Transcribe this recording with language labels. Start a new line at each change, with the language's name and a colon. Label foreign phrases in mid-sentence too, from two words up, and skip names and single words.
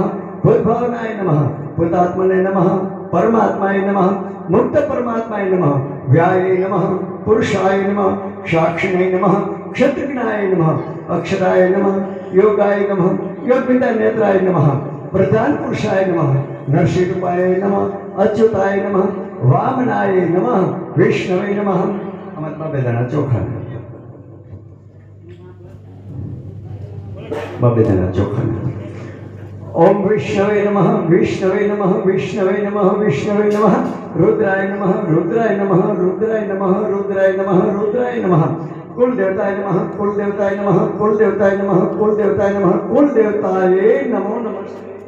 Sanskrit: भूतभावनाय नमः भूतात्मने नमः परमात्माय नमः मुक्त परमात्माय नमः व्याय नमः पुरुषाय नमः साक्षिणे नमः क्षत्रज्ञाय नमः अक्षराय नमः योगाय नमः योगविद्या नेत्राय नमः प्रधान पुरुषाय नमः नरसिंहाय नमः अच्युताय नमः वामनाय नमः विष्णवे नमः
Gujarati: આમાં બેદાના ચોખા બબેદાના ચોખા
Sanskrit: ओम विष्णवे नमः विष्णवे नमः विष्णवे नमः विष्णवे नमः रुद्राय नमः रुद्राय नमः रुद्राय नमः रुद्राय नमः रुद्राय नमः कुल देवताय नमः कुल देवताय नमः कुल देवताय नमः कुल देवताय नमः कुल देवताय नमो नमस्ते